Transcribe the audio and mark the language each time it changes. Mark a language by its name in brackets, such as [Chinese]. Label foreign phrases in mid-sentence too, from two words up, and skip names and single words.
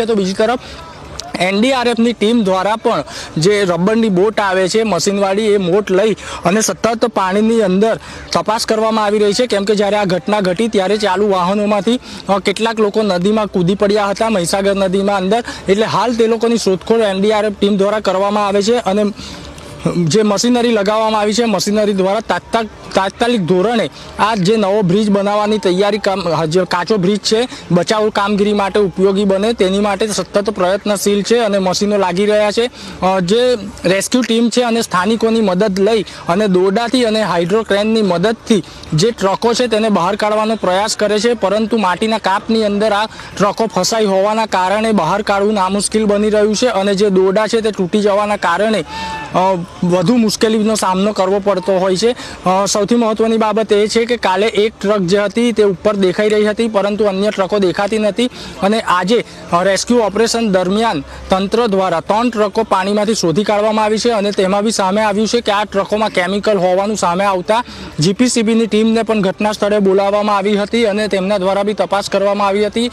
[Gujarati] તો બીજી તરફ એનડીઆરએફની ટીમ દ્વારા પણ જે રબરની બોટ આવે છે મશીનવાળી એ બોટ લઈ અને સતત પાણીની અંદર તપાસ કરવામાં આવી રહી છે કેમ કે જ્યારે આ ઘટના ઘટી ત્યારે ચાલુ વાહનોમાંથી કેટલાક લોકો નદીમાં કૂદી પડ્યા હતા મહિસાગર નદીમાં અંદર, એટલે હાલ તે લોકોની શોધખોળ એનડીઆરએફ ટીમ દ્વારા કરવામાં આવે છે અને જે મશીનરી લગાવવામાં આવી છે મશીનરી દ્વારા તાત્કાલિક ધોરણે આ જે નવો બ્રિજ બનાવવાની તૈયારી જે કાચો બ્રિજ છે બચાવ કામગીરી માટે ઉપયોગી બને તેની માટે સતત પ્રયત્નશીલ છે અને મશીનો લાગી રહ્યા છે। જે રેસ્ક્યુ ટીમ છે અને સ્થાનિકોની મદદ લઈ અને દોરડાથી અને હાઇડ્રો ક્રેનની મદદથી જે ટ્રકો છે તેને બહાર કાઢવાનો પ્રયાસ કરે છે, પરંતુ માટીના કાંપની અંદર આ ટ્રકો ફસાઈ હોવાના કારણે બહાર કાઢવું નામુશ્કેલ બની રહ્યું છે અને જે દોરડા છે તે તૂટી જવાના કારણે વધુ મુશ્કેલીનો સામનો કરવો પડતો હોય છે। સૌથી મહત્વની બાબત એ છે કે કાલે એક ટ્રક જે હતી તે ઉપર દેખાઈ રહી હતી પરંતુ અન્ય ટ્રકો દેખાતી નથી અને આજે રેસ્ક્યુ ઓપરેશન દરમિયાન તંત્ર દ્વારા 3 ટ્રકો પાણીમાંથી શોધી કાઢવામાં આવી છે અને તેમાં બી સામે આવ્યું છે કે આ ટ્રકોમાં કેમિકલ હોવાનું સામે આવતા જીપીસીબીની ટીમને પણ ઘટના સ્થળે બોલાવવામાં આવી હતી અને તેમના દ્વારા બી તપાસ કરવામાં આવી હતી।